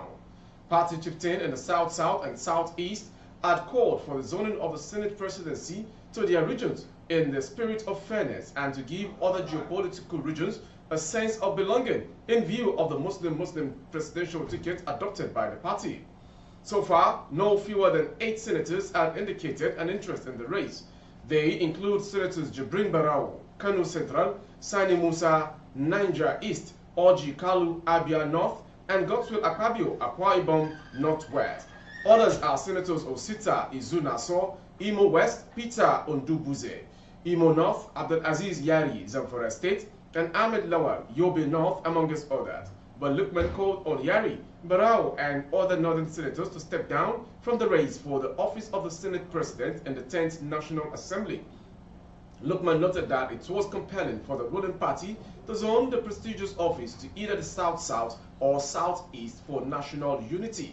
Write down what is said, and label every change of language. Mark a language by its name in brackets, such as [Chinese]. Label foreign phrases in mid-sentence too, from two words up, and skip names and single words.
[English] Party chieftain in the South-South and Southeast had called for the zoning of the Senate presidency to their regions in the spirit of fairness and to give other geopolitical regions a sense of belonging in view of the Muslim presidential ticket adopted by the party. So far, no fewer than 8 senators have indicated an interest in the race. They include Senators Jibrin Barau, Kano Central, Sani Musa, Niger East, Orji Kalu, Abia North, and Godswill Akpabio, Akwa Ibom Northwest. Others are Senators Osita Izunaso, Imo West, Peter Ondubuze, Imo North, Abdul Aziz Yari, Zamfara State, and Ahmed Lawal, Yobe North, amongst others. But Lukman called on Yari, Barao, and other northern senators to step down from the race for the office of the Senate President in the 10th National Assembly. Lukman noted that it was compelling for the ruling party to zone the prestigious office to either the South-South or Southeast for national unity.